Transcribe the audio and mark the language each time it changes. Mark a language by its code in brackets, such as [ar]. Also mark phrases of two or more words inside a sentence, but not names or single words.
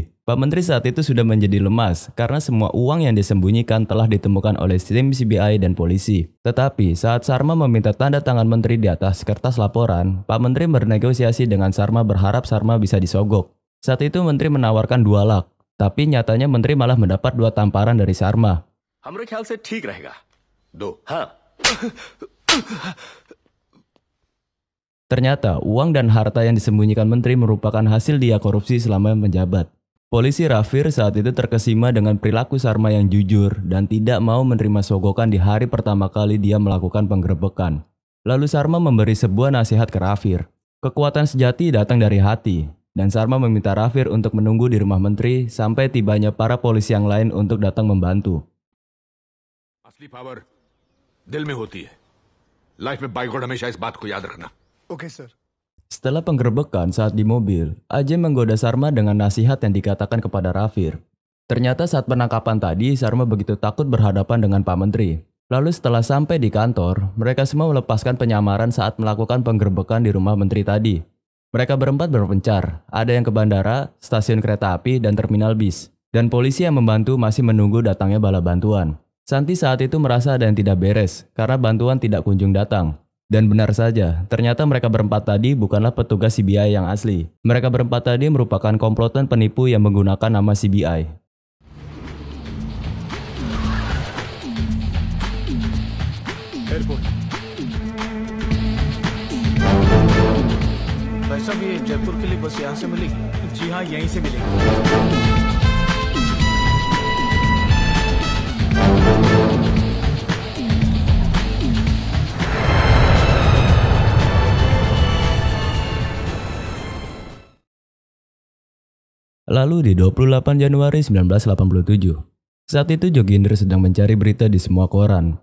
[id] Pak Menteri saat itu sudah menjadi lemas karena semua uang yang disembunyikan telah ditemukan oleh tim CBI dan polisi. Tetapi saat Sharma meminta tanda tangan Menteri di atas kertas laporan, Pak Menteri bernegosiasi dengan Sharma berharap Sharma bisa disogok. Saat itu Menteri menawarkan 2 lak, tapi nyatanya Menteri malah mendapat 2 tamparan dari Sharma. [hi] हमारे ख्याल से ठीक रहेगा 2। हाँ। [id] Ternyata uang dan harta yang disembunyikan Menteri merupakan hasil dia korupsi selama menjabat. Polisi Rafir saat itu terkesima dengan perilaku Sharma yang jujur dan tidak mau menerima sogokan di hari pertama kali dia melakukan penggerbekan. Lalu Sharma memberi sebuah nasihat ke Rafir. Kekuatan sejati datang dari hati, dan Sharma meminta Rafir untuk menunggu di rumah Menteri sampai tibanya para polisi yang lain untuk datang membantu. [hi] असली पावर दिल में होती है। लाइफ में बाइक और हमेशा इस बात को याद रखना। ओके सर। [id] Setelah penggerbekan saat di mobil, Ajay menggoda Sharma dengan nasihat yang dikatakan kepada Rafir. Ternyata saat penangkapan tadi, Sharma begitu takut berhadapan dengan Pak Menteri. Lalu setelah sampai di kantor, mereka semua melepaskan penyamaran saat melakukan penggerbekan di rumah Menteri tadi. Mereka berempat berpencar, ada yang ke bandara, stasiun kereta api, dan terminal bis. Dan polisi yang membantu masih menunggu datangnya bala bantuan. Santi saat itu merasa ada yang tidak beres, karena bantuan tidak kunjung datang. Dan benar saja, ternyata mereka berempat tadi bukanlah petugas CBI yang asli. Mereka berempat tadi merupakan komplotan penipu yang menggunakan nama CBI. [hi] एयरपोर्ट भाई साहब ये जयपुर के लिए बस यहाँ से मिलेगी? जी हाँ, यहीं से मिलेगी। [id] Lalu di 28 Januari 1987, saat itu Joginder sedang mencari berita di semua koran.